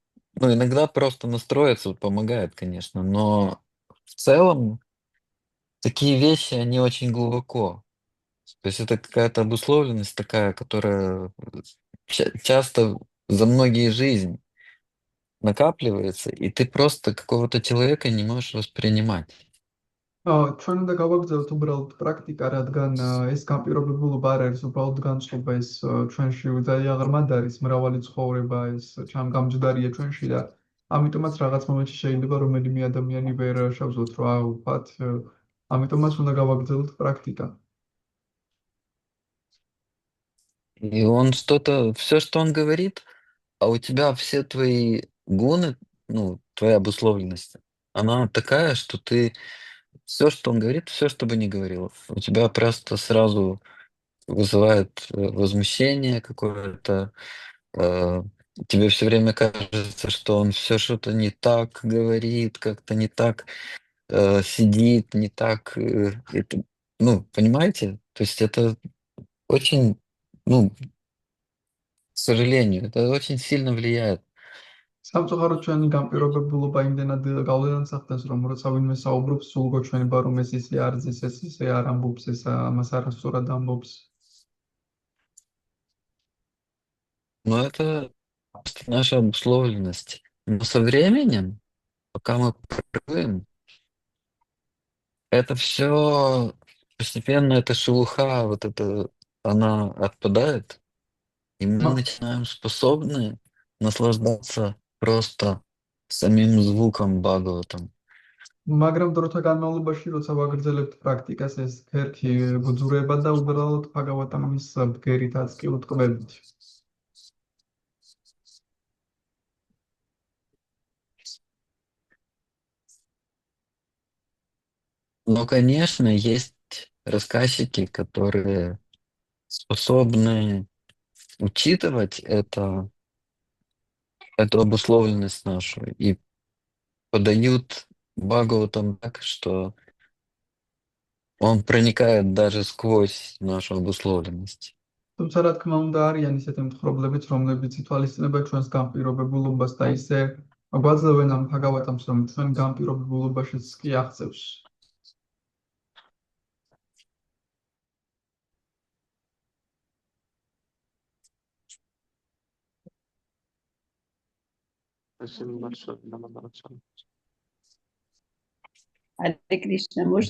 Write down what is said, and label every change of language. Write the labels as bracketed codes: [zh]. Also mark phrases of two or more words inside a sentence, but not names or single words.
[ru] Ну, иногда просто настроиться помогает, конечно, но в целом такие вещи, они очень глубоко. То есть это какая-то обусловленность такая, которая часто за многие жизни накапливается, и ты просто какого-то человека не можешь воспринимать. [ka] ჩვენ უნდა გავაგრძელოთ უბრალოდ პრაქტიკა, რადგან ეს განპირობებულობა არ არის უბრალოდ განწყობა, ეს ჩვენში ძალიან ღრმად არის, მრავალი ცხოვრება, ეს გამჯდარია ჩვენში და ამიტომაც რაღაც მომენტში შეიძლება რომელიმე ადამიანი ვერ შევძლოთ რა ვფათ, ამიტომაც უნდა გავაგრძელოთ პრაქტიკა. [ru] И он все, что он говорит, а у тебя все твои гуны, твоя обусловленность, она такая, что ты все, что он говорит, все, что бы ни говорил, у тебя просто сразу вызывает возмущение какое-то, э, тебе все время кажется, что он все что-то не так говорит, как-то не так сидит, не так, понимаете? То есть это очень, к сожалению, это очень сильно влияет. [ka] სამწუხაროდ ჩვენი განპირობებულობა იმდენად გავლენას ახდენს, რომ როცა ვინმე საუბრობს, სულ გოჩვენება, რომ ეს ისე არ ზის, ეს ისე არ ამბობს, ეს ამას არასწორად ამბობს. [ru] Но это просто наша обусловленность. Но со временем, пока мы практикуем, это все постепенно, эта шелуха, вот это, она отпадает, и мы Ма- начинаем способны наслаждаться просто самим звуком Бхагаватам. [ka] მაგრამ დროთა განმავლობაში, როცა ვაგრძელებთ პრაქტიკას, ეს ქერქი გძურება და უბრალოდ ფაგავატამის ბგერითაც კი უტყվებით. [ru] Но, конечно, есть рассказчики, которые способны учитывать эту обусловленность нашу и подают Бхагаватам так, что он проникает даже сквозь нашу обусловленность. [ka] თუმცა რა თქმა უნდა არიან ისეთი მთხრობლებიც, რომლებიც ითვალისწინებენ ჩვენს განპირობებულობას და ისე გვაძლევენ ამ ფაგავატამს, რომ ჩვენ განპირობებულობაშიც კი აღწევს. [ru] Спасибо большое, Дамодара Чаранпу. Харе Кришна, можно